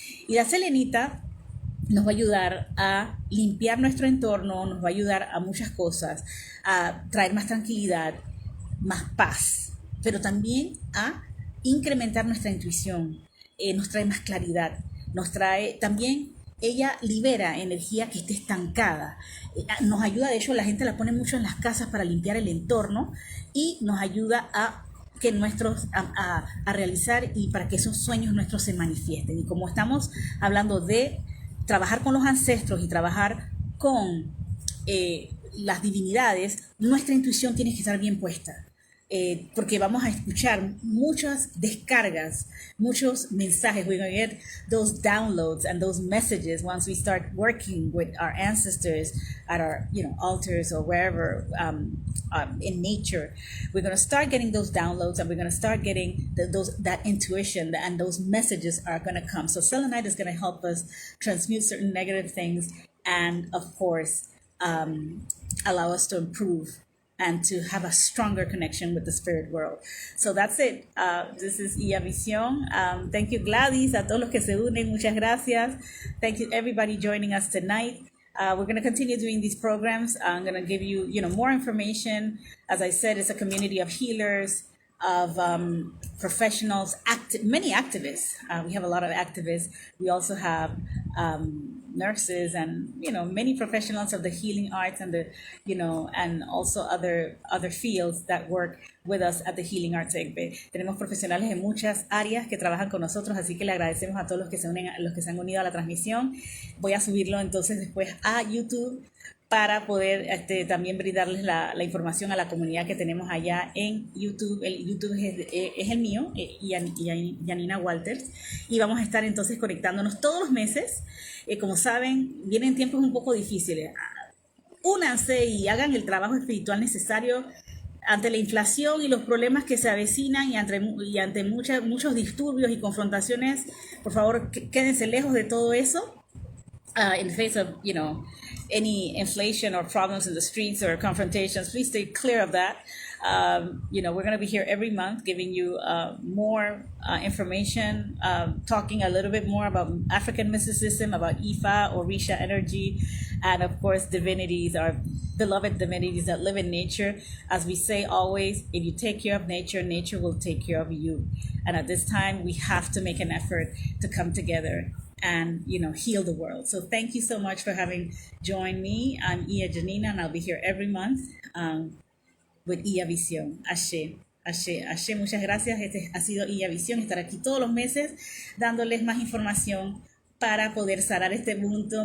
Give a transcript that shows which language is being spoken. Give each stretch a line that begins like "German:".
Spanish: Y la selenita nos va a ayudar a limpiar nuestro entorno, nos va a ayudar a muchas cosas, a traer más tranquilidad, más paz, pero también a incrementar nuestra intuición, nos trae más claridad, nos trae también, ella libera energía que esté estancada, nos ayuda, de hecho la gente la pone mucho en las casas para limpiar el entorno y nos ayuda a que a realizar y para que esos sueños nuestros se manifiesten. Y como estamos hablando de trabajar con los ancestros y trabajar con las divinidades, nuestra intuición tiene que estar bien puesta, porque vamos a escuchar muchas descargas, muchos mensajes.
English: We're going to get those downloads and those messages once we start working with our ancestors at our altars or wherever in nature. We're going to start getting those downloads, and we're going to start getting that intuition, and those messages are going to come. So selenite is going to help us transmute certain negative things, and of course allow us to improve and to have a stronger connection with the spirit world. So that's it. This is Iyavision. Thank you,
Spanish: Gladys, a todos los que se unen, muchas gracias.
English: Thank you, everybody joining us tonight. We're going to continue doing these programs. I'm going to give you, more information. As I said, it's a community of healers, of professionals, many activists. We have a lot of activists. We also have nurses and many professionals of the healing arts and and also other fields that work with us at the Healing Arts Egbe.
Spanish: Tenemos profesionales en muchas áreas que trabajan con nosotros, así que le agradecemos a todos los que se han unido a la transmisión. Voy a subirlo entonces después a YouTube para poder también brindarles la información a la comunidad que tenemos allá en YouTube. El YouTube es el mío, Iyajanina Walters, y vamos a estar entonces conectándonos todos los meses. Como saben, vienen tiempos un poco difíciles. Únanse y hagan el trabajo espiritual necesario ante la inflación y los problemas que se avecinan, y ante muchos disturbios y confrontaciones. Por favor, quédense lejos de todo eso.
English: In the face of, any inflation or problems in the streets or confrontations, please stay clear of that. We're going to be here every month giving you more information, talking a little bit more about African mysticism, about Ifa, Orisha energy, and of course divinities, our beloved divinities that live in nature. As we say always, if you take care of nature, nature will take care of you. And at this time, we have to make an effort to come together and heal the world. So thank you so much for having joined me. I'm Iyajanina, and I'll be here every month with Iyavision.
Yoruba: Ashe, ashe, ashe.
Spanish: Muchas gracias. Este ha sido Iyavision, estar aquí todos los meses dándoles más información para poder sanar este mundo.